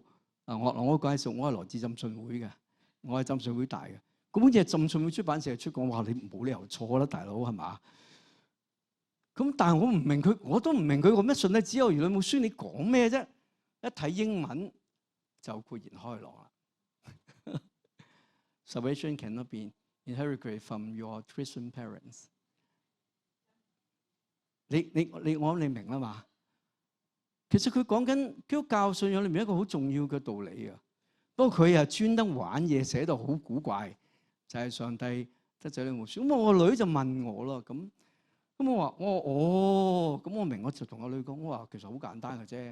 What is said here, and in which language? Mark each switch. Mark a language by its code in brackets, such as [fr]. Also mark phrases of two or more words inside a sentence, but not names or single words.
[yue] 我介紹我係來自浸信會嘅，我係浸信會大嘅。嗰本嘢係浸信會出版社出講，話你冇理由錯啦，大佬係嘛？咁但係我唔明佢，我都唔明佢個咩信咧，只有兒女冇孫，你講咩啫？一睇英文就豁然開朗啦。 [en] Salvation cannot be inherited from your Christian parents。 [yue] 我諗你明啦嘛？其實佢講緊基督教信仰裏面一個好重要嘅道理啊。不過佢又專登玩嘢，寫到好古怪，就係上帝得仔女冇孫。咁我個女就問我啦，咁我話咁我明，我就同個女講，我話其實好簡單嘅啫。